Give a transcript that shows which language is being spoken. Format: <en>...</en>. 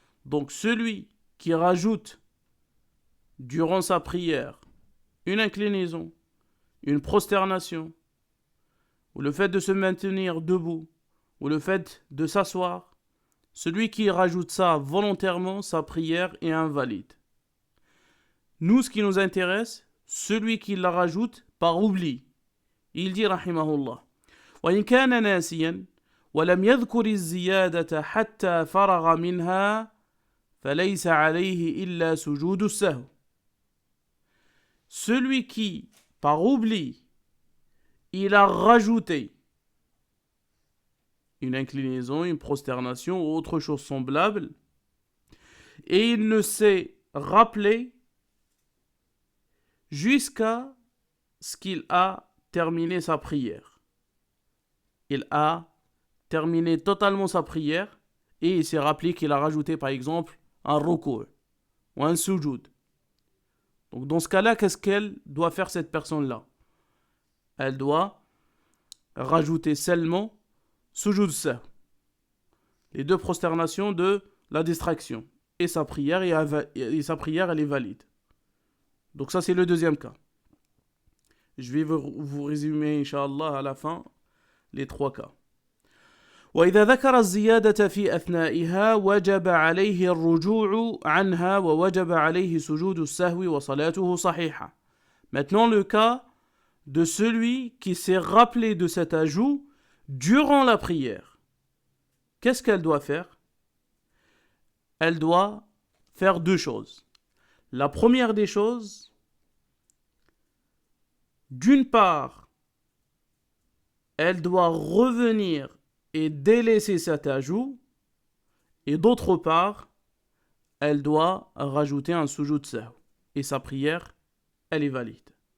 <fr>Donc celui qui rajoute durant sa prière une inclinaison, une prosternation, ou le fait de se maintenir debout, ou le fait de s'asseoir, celui qui rajoute ça volontairement, sa prière est invalide. Nous, ce qui nous intéresse, celui qui la rajoute par oubli. Il dit,</fr> <ar>rahimahullah, وإن كان ناسيا ولم يذكر الزيادة حتى فرغ منها فليس عليه إلا سجود السهو.</ar> <fr>Celui qui, par oubli, il a rajouté une inclinaison, une prosternation ou autre chose semblable, et il ne s'est rappelé jusqu'à ce qu'il a terminé sa prière. Il a terminé totalement sa prière et il s'est rappelé qu'il a rajouté par exemple un ruku' ou un sujoud. Donc dans ce cas-là, qu'est-ce qu'elle doit faire cette personne-là? Elle doit rajouter seulement sujoud sahw, les deux prosternations de la distraction, et sa prière elle est valide. Donc ça c'est le deuxième cas. Je vais vous résumer Inch'Allah à la fin les trois cas.</fr> <ar>وإذا ذكر الزيادة في أثنائها وجب عليه الرجوع عنها ووجب عليه سجود السهو وصلاته صحيحة.</ar> <fr>Maintenant le cas de celui qui s'est rappelé de cet ajout durant la prière. Qu'est-ce qu'elle doit faire? Elle doit faire deux choses. La première des choses, d'une part, elle doit revenir et délaisser cet ajout, et d'autre part, elle doit rajouter un sujoud sahw, et sa prière, elle est valide.</fr>